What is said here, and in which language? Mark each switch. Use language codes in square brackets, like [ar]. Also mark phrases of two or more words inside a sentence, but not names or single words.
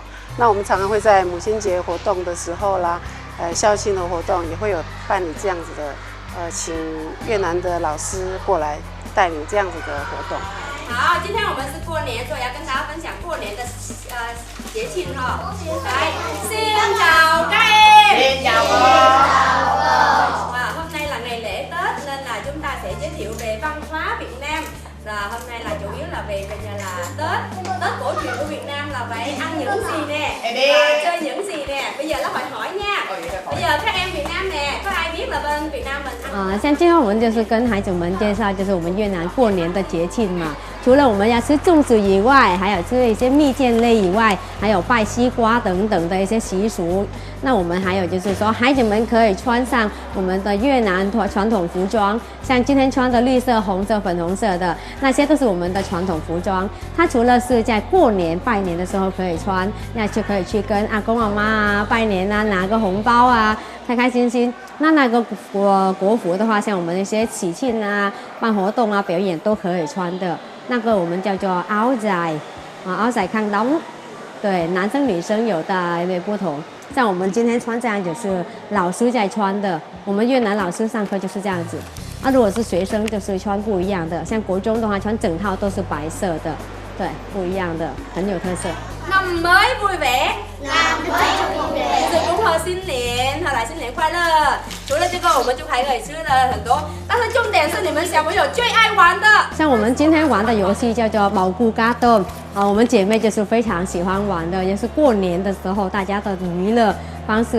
[zh] 那我们常常会在母亲节活动的时候啦，校庆的活动也会有办理这样子的，请越南的老师过来带领这样子的活动。好，今天我们是過年，所以要跟大家分享過年的節慶哈。 [vi] 來，xin chào các em. Xin chào cô. Hôm nay là ngày lễ Tết nên là chúng ta sẽ giới thiệu về văn hóa Việt Nam. Là hôm nay là chủ yếu là về là Tết cổ truyền của Việt Nam là phải ăn những gì nè, và chơi những gì nè. Bây giờ nó hỏi nha. Bây giờ các em Việt Nam nè, có ai biết là bên Việt Nam mình ăn? [zh] 像今天我们就是跟孩子们介绍，就是我们越南过年的节庆嘛。除了我们要吃粽子以外，还有吃一些蜜饯类以外，还有拜西瓜等等的一些习俗。那我们还有就是说，孩子们可以穿上我们的越南传统服装，像今天穿的绿色、红色、粉红色的，那些都是我们的传统服装。它除了是在过年拜年的时候可以穿，那就可以去跟阿公阿妈啊拜年啊，拿个红包啊，开开心心。那个国服的话，像我们那些喜庆啊、办活动啊、表演都可以穿的。那个我们叫做 [vi] áo dài，áo dài khăn đóng， [zh] 对，男生女生有的不同。像我们今天穿这样就是老师在穿的，我们越南老师上课就是这样子。如果是学生就是穿不一样的，像国中的话穿整套都是白色的，对，不一样的，很有特色。 [vi] Năm mới vui vẻ. Năm mới vui vẻ. [zh] 祝恭贺新年，好来新年快乐。除了这个，我们就还可以吃了很多，但是重点是你们小朋友最爱玩的。像我们今天玩的游戏叫做毛菇嘎豆，我们姐妹就是非常喜欢玩的，也是过年的时候大家的娱乐方式。